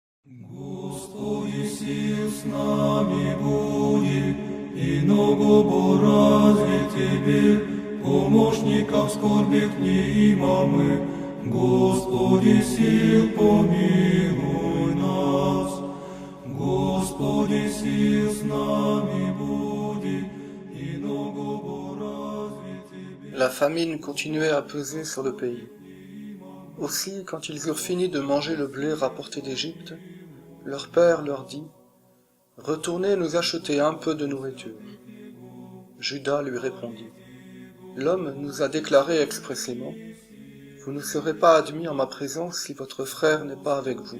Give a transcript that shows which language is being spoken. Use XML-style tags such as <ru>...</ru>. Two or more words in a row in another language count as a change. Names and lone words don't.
<cu>Господи, сил с нами будет, и много разве Тебе, помощников скорбных не имамы. Господи, сил помилуй нас. Господи, сил с нами будет, и много разве Тебе.</cu> <fr>La famine continuait à peser sur le pays. Aussi, quand ils eurent fini de manger le blé rapporté d'Égypte, leur père leur dit « Retournez nous acheter un peu de nourriture. » Judas lui répondit « L'homme nous a déclaré expressément « Vous ne serez pas admis en ma présence si votre frère n'est pas avec vous.</fr>